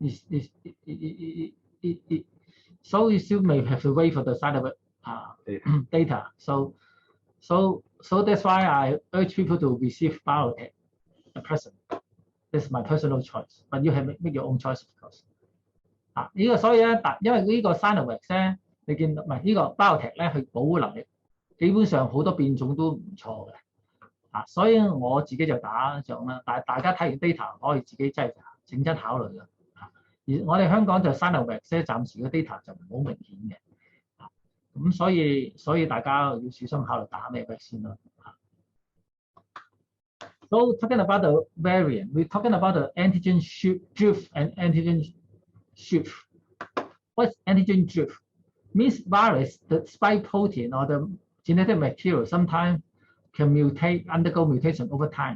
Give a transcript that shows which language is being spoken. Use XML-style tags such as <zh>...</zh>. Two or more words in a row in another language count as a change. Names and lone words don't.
<en>So you still may have to wait for the Sinovac data. So that's why I urge people to receive biotech at present. This is my personal choice, but you have make your own choice, of course.</en> <yue>呢個所以咧，因為呢個 Sinovac 咧，你見唔係呢個 biotech 咧，佢保護能力基本上好多變種都唔錯嘅。所以我自己就打咗啦。但係大家睇完 data 可以自己真係認真考慮嘅。而我哋香港就 Sinovac 咧，暫時嘅 data 就唔好明顯嘅。咁所以大家要小心考慮打咩 vaccine 咯。</yue> <en>So talking about the variant, we're talking about the antigen drift and antigen shift. What's antigen drift? Means virus, the spike protein or the genetic material sometimes can mutate, undergo mutation over time.</en>